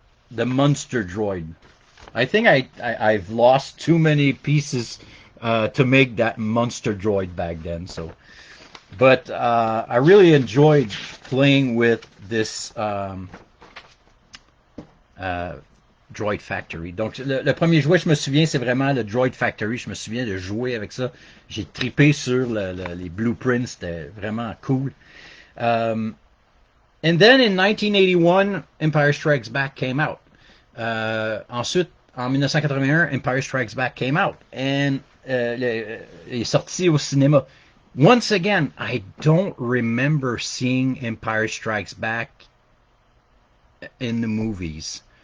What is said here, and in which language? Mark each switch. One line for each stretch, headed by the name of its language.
English: The Monster Droid. I think I've lost too many pieces to make that Monster Droid back then. So, but I really enjoyed playing with this Droid Factory.
French: Donc, le premier jouet, je me souviens, c'est vraiment le Droid Factory. Je me souviens de jouer avec ça. J'ai trippé sur les blueprints. C'était vraiment cool.
English: And then in 1981, Empire Strikes Back came out.
French: Ensuite, en 1981,
English: Empire Strikes Back came out. And
French: est sorti au cinéma.
English: Once again, I don't remember seeing Empire Strikes Back in the movies.